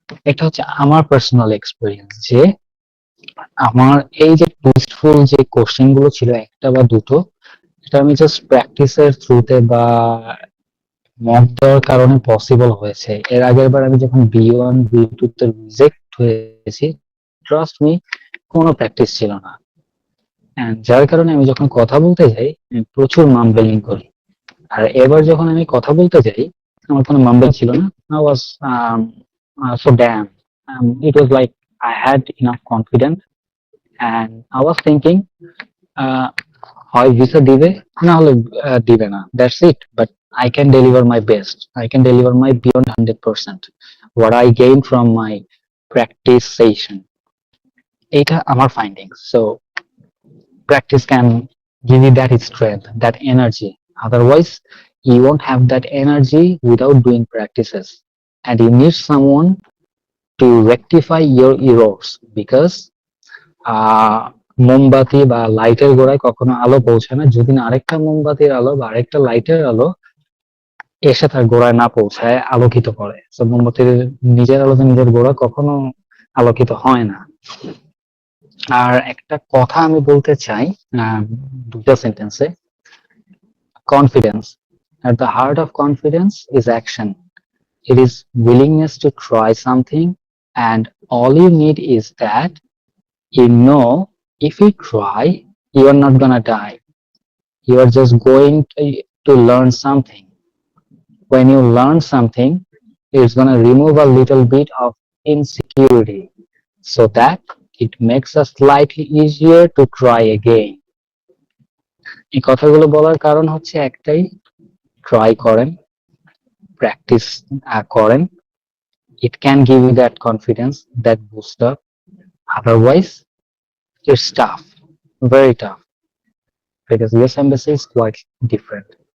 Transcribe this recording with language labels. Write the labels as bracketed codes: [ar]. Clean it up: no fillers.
[bn] এটা হচ্ছে আমার পার্সোনাল এক্সপেরিয়েন্স, যে আমার এই যে টুইস্টফুল যে কোশ্চেন গুলো ছিল একটা বা দুটো, এটা আমি জাস্ট প্র্যাকটিসের থ্রুতে বা মক দেওয়ার কারণে পসিবল হয়েছে। এর আগের বার আমি যখন B1 B2 তে রিজেক্ট হয়েছি, ট্রাস্ট মি, কোনো প্র্যাকটিস ছিল না। যার কারণে আমি যখন কথা বলতে যাই আমি প্রচুর মাম্বলিং করি। আর এবার যখন আমি কথা বলতে যাই আমার কোনো মাম্বল ছিল না। [en] I was so damn, it was like I had enough confidence and I was thinking [bn] হয় ভিসা দিবে না [en] হলে দিবে না, that's it, but I can deliver my best, I can deliver my beyond 100% what I gained from my practice session. [bn] এটা আমার findings. [en] So practice can give you that strength, that energy. Otherwise you won't have that energy without doing practices, and you need someone to rectify your errors, because [bn] মোমবাতি বা লাইটের গোড়ায় কখনো আলো পৌঁছায় না যদি না আরেকটা মোমবাতির আলো বা আরেকটা লাইটের আলো এসে তার গোড়ায় না পৌঁছায়, আলোকিত করে। তো মোমবাতির নিজের আলোতে নিজের গোড়া কখনো আলোকিত হয় না। আর একটা কথা আমি বলতে চাই দুটো সেন্টেন্সে, confidence. [en] At the heart of confidence is action. It is willingness to try something, and all you need is that you know if you try, you are not gonna die. You are just going to learn something. When you learn something, it's gonna remove a little bit of insecurity so that it makes us slightly easier to try again. [bn] এই কথাগুলো বলার কারণ হচ্ছে একটাই, try করেন, practice করেন, [en] it can give you that confidence, that boost up. Otherwise it's tough, very tough, because US Embassy is quite different.